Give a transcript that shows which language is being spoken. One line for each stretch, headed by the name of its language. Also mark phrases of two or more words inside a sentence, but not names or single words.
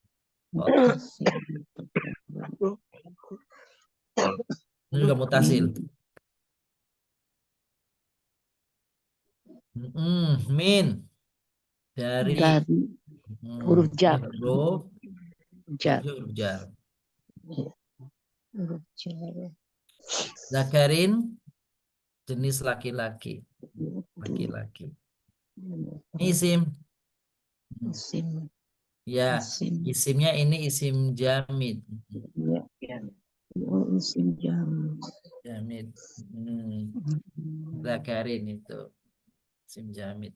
Indonesian: Ini juga mutasil. Min. Dari. Huruf jar. Huruf Jar. huruf jar. Huruf jar. Zakarin jenis laki-laki. Laki-laki. Isim. Isim. Ya, Isim. isimnya ini isim jamid. Ya. Oh, isim jam. Jamid. Zakarin itu isim jamid.